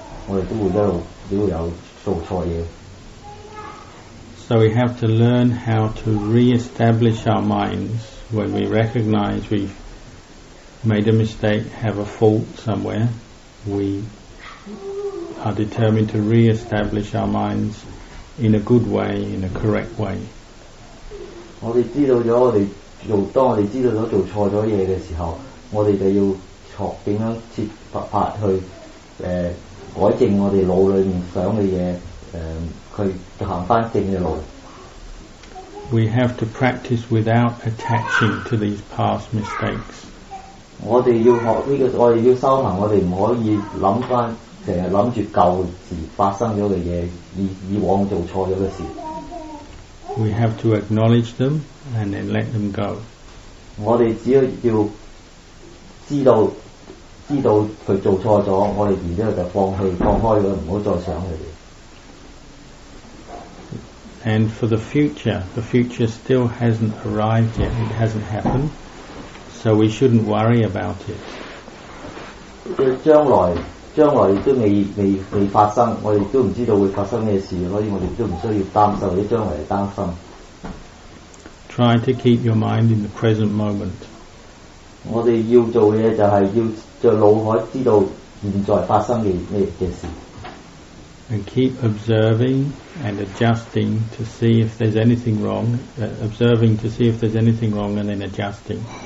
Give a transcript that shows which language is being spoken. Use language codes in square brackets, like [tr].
[yue] 我哋都會一路有做錯嘢。 [en] So we have to learn how to re-establish our minds when we recognize we've made a mistake, have a fault somewhere. We are determined to re-establish our minds in a good way, in a correct way. [yue] 我哋知道咗當我哋知道咗做錯咗嘢嘅時候，我哋就要學點樣設法去改正我哋腦裏面想嘅嘢，去行翻正嘅路。 [en] We have to practice without attaching to these past mistakes. [yue] 我哋要學呢個，我哋要修行，我哋唔可以諗翻，成日諗住舊時發生咗嘅嘢，以往做錯咗嘅事。 [en] We have to acknowledge them and then let them go. [yue] 我哋只要知道佢做錯咗，我哋然之後就放開佢，唔好再想佢哋。 [en] And for the future still hasn't arrived yet. It hasn't happened, so we shouldn't worry about it. [yue] 將來亦都未發生，我哋都唔知道會發生咩事，所以我哋都唔需要擔心，或者將來擔心。 [en] Try to keep your mind in the present moment. [yue] 我哋要做嘅嘢就係要在腦海知道現在發生嘅事。 [en] And keep observing and adjusting to see if there's anything wrong. Observing to see if there's anything wrong and then adjusting.